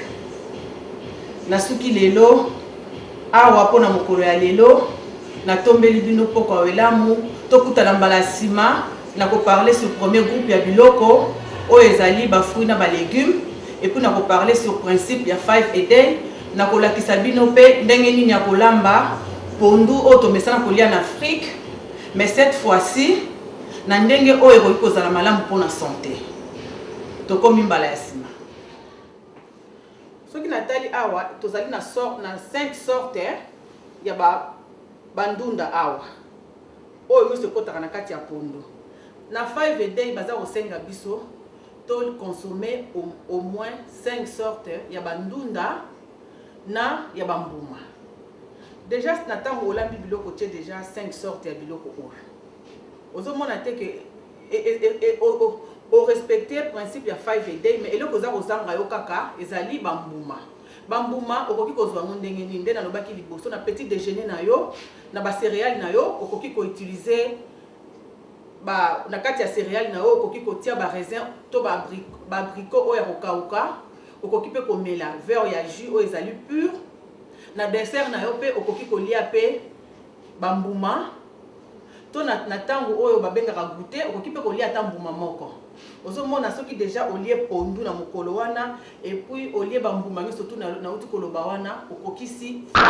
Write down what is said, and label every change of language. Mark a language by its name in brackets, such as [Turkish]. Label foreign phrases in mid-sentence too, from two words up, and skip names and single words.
[Lingala] Nasuki lelo awa pona mokolo ya lelo na tombeli bino poko welamu tokutala mbala sima na ko [French] parler sur premier groupe [Lingala] ya biloko oyo ezali ba fruits na ba légumes [French] et puis [Lingala] na ko parler sur principe ya [English] 5 a day [Lingala] na ko lakisa bino pe ndenge nini ya kolamba pondu oyo tomesana kolia na Afrique [French] mais cette fois-ci [Lingala] na ndenge oyo ko kozala malamu pona santé tokomi mbala ya sima. Soki natali awa tozali na 5 sortes ya bandunda awa oyo miso kotaka na kati ya pondo na [English] 5 a day [Lingala] baza kosenga biso to [French] consommer au moins 5 sortes [Lingala] ya bandunda na ya bambuma. Déjà natango olambi biloko tie déjà 5 sortes ya biloko oyo ozomona te que o [French] respecter principe [Lingala] ya [English] 5 a day [Lingala] mais eloko za kozanga yo kaka ezali bambuma. Bambuma okoki kozwa ndenge nini nde nalobaki liboso na [French] petit déjeuner [Lingala] na yo na ba céréales na yo okoki ko utiliser na kati ya céréales na yo okoki ko tia ba raisin to ba abricot oyo kokauka okoki pe komela verre ya jus oyo ezali pur na dessert na yo pe okoki kolia pe bambuma to na ntango oyo babengaka goûter okoki mpe kolia ata mbuma moko ozomona soki déjà olie pondu na mokolo wana [French] et puis [Lingala] olie bambuma nyonso tu nauti koloba wana okokisi